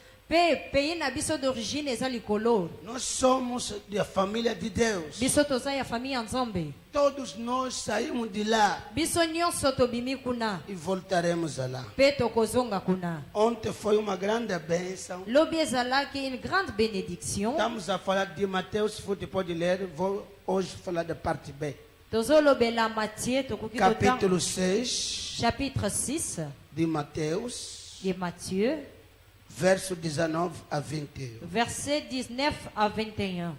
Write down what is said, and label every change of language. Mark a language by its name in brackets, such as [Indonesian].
[Lingala] Pe pays na biso d'origine eza likolo. [Portuguese] Nós somos da família de Deus. [Lingala] Biso toza ya famille ya Nzambe. [Portuguese] Todos nós saímos de lá [Lingala] Biso nyonso tobimi kuna. [Portuguese] e voltaremos a lá. [Lingala] Pe tokozonga kuna. [Portuguese] Ontem foi uma grande bênção. [Lingala] Lobi ezalaki [French] une grande bénédiction. [Portuguese] Estamos a falar de Mateus, se você pode ler. Vou hoje falar da parte B. [Lingala] Tozolobela Matthieu tokoki [Portuguese] Capítulo [Lingala] kotanga 6 [French] chapitre 6 [Portuguese] de Mateus, [French] de Matthieu, [Portuguese] verso 19 a 21. [French] verset 19 à 21.